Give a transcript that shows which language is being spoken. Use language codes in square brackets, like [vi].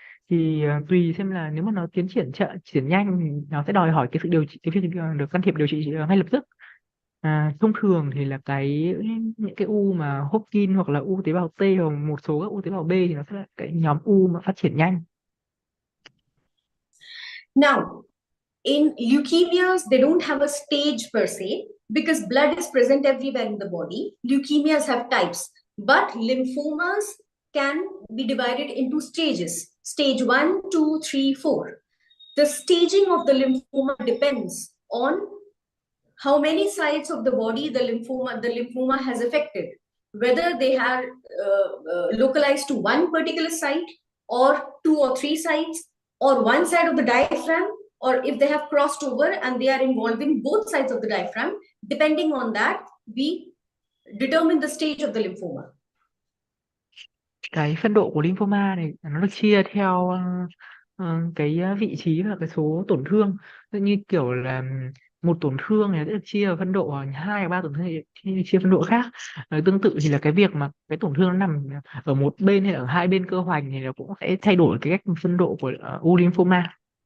[vi] Thì tùy xem là nếu mà nó tiến triển nhanh thì nó sẽ đòi hỏi cái sự điều trị, cái việc được can thiệp điều trị ngay lập tức. Thông thường thì là những cái u mà Hodgkin hoặc là u tế bào T hoặc một số các u tế bào B thì nó sẽ là cái nhóm u mà phát triển nhanh. [en] Now, in leukemias, they don't have a stage per se because blood is present everywhere in the body. Leukemias have types, but lymphomas can be divided into stages. Stage 1, 2, 3, 4. The staging of the lymphoma depends on how many sites of the body the lymphoma has affected, whether they are localized to one particular site or 2 or 3 sites or one side of the diaphragm, or if they have crossed over and they are involving both sides of the diaphragm. Depending on that, we determine the stage of the lymphoma. [vi] Cái phân độ của lymphoma này nó được chia theo cái vị trí và cái số tổn thương. Như kiểu là một tổn thương này sẽ được chia phân độ, 2 và 3 tổn thương thì chia phân độ khác. Tương tự thì là cái việc mà cái tổn thương nó nằm ở một bên hay ở hai bên cơ hoành thì nó cũng sẽ thay đổi cái cách phân độ của u lymphoma.